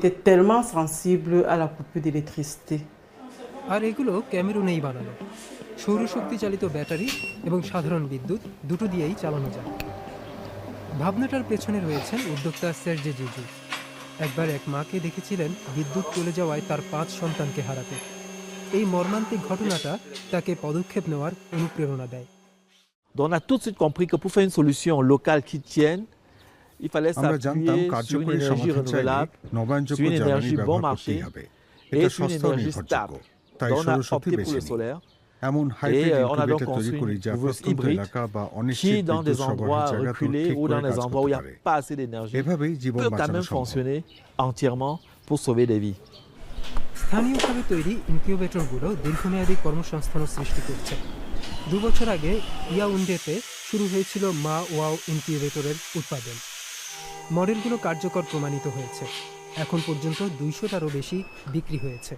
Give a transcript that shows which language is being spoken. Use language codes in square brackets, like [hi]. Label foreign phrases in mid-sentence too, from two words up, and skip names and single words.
[bn] আর এগুলো ক্যামেরুনেই বানানো, সৌরশক্তি চালিত ব্যাটারি এবং সাধারণ বিদ্যুৎ দুটো দিয়েই চালানো যায়। ভাবনাটার পেছনে রয়েছেন উদ্যোক্তা সের্জে জিজু। একবার এক মাকে দেখেছিলেন বিদ্যুৎ চলে যাওয়ায় তার 5 সন্তানকে হারাতে। এই মর্মান্তিক ঘটনাটা তাকে পদক্ষেপ নেওয়ার অনুপ্রেরণা দেয়। [fr] On a tout de suite compris que pour faire une solution locale qui tienne, il fallait [bn] আমরা জানতাম [fr] s'appuyer sur une [bn] কার্যকরী [fr] énergie [bn] সমাধান চাইলে [fr] renouvelable, [bn] নবায়নযোগ্য [fr] sur une [bn] জ্বালানি [fr] énergie bon [bn] ব্যবহার করতেই [fr] marché [bn] হবে। [fr] et [bn] এটা [fr] sur une [bn] সস্তা ও [fr] énergie [bn] নির্ভরযোগ্য, [fr] stable. [bn] তাই [fr] Donc on a [bn] সৌরশক্তি [fr] opté pour [bn] বেছে [fr] le [bn] নিই। [fr] solaire. [bn] এমন হাইব্রিড [fr] on a donc [bn] ইনকিউবেটর তৈরি [fr] construit [bn] করি [fr] une [bn] যা [fr] couveuse [bn] প্রত্যন্ত [fr] hybride [bn] এলাকা বা [fr] qui, [bn] অনিশ্চিত [fr] dans des [bn] বিদ্যুৎ [fr] endroits [bn] সরবরাহের জায়গাতেও [fr] reculés [bn] ঠিক [fr] ou [bn] করে [fr] dans des [bn] কাজ [fr] endroits où il [bn] করতে [fr] n'y [bn] পারে। [fr] a pas assez d'énergie, [bn] এভাবেই জীবন [fr] peut quand [bn] বাঁচানো [fr] même [bn] সম্ভব। [fr] fonctionner entièrement pour sauver des vies. [bn] স্থানীয়ভাবে তৈরি ইনকিউবেটরগুলো দীর্ঘমেয়াদী কর্মসংস্থানও সৃষ্টি করছে। 2 বছর আগে ইয়াউন্ডেতে শুরু হয়েছিল মা ওয়াও ইনকিউবেটরের উৎপাদন। মডেলগুলো কার্যকর প্রমাণিত হয়েছে। এখন পর্যন্ত 200টারও বেশি বিক্রি হয়েছে।